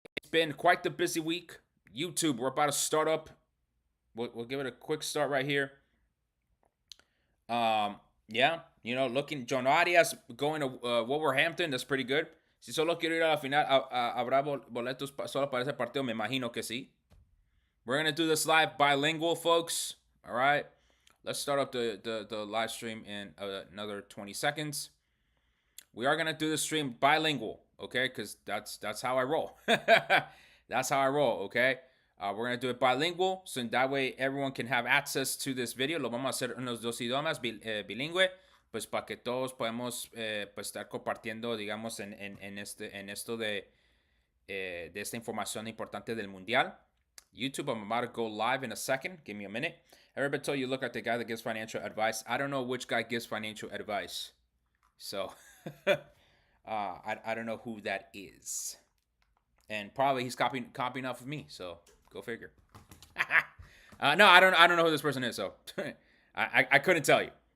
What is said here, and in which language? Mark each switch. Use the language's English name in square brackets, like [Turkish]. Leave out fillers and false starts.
[English] been quite the busy week. YouTube, we're about to start up. We'll give it a quick start right here. Yeah, looking, John Arias going to Wolverhampton, that's pretty good. [Spanish] Si solo quiero ir a la final, ¿habrá boletos solo para ese partido? Me imagino que sí. [English] We're going to do this live bilingual, folks. All right. Let's start up the live stream in another 20 seconds. We are going to do the stream bilingual, okay? Because that's how I roll. That's how I roll, okay? We're going to do it bilingual, so that way everyone can have access to this video. [Spanish] Lo vamos a hacer en los dos idiomas, bilingüe, pues para que todos podamos pues estar compartiendo, digamos, en esto de esta información importante del Mundial. [English] YouTube, I'm about to go live in a second. Give me a minute. Everybody told you look like the guy that gives financial advice. I don't know which guy gives financial advice. So, I don't know who that is. And probably he's copying off of me, so go figure. No, I don't know who this person is, so I couldn't tell you.